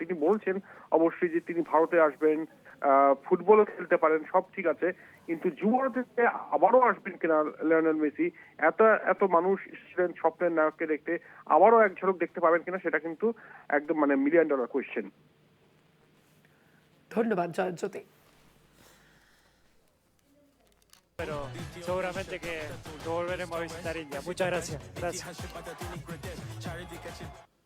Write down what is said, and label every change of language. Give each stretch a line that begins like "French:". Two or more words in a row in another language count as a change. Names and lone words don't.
Bangla: তিনি বলছেন অবশ্যই যে তিনি ভারতে আসবেন, ফুটবলও খেলতে পারেন, সব ঠিক আছে, কিন্তু যুব ভারতীতে আবারও আসবেন কিনা লিওনেল মেসি, এত মানুষ ছিলেন স্বপ্নের নায়ককে দেখতে, আবারও এক ঝলক দেখতে পাবেন কিনা, সেটা কিন্তু একদম মানে $1,000,000 কোয়েশ্চেন। ধন্যবাদ জয়জ্যোতি।
Spanish: Pero seguramente que volveremos a visitar India. Muchas gracias.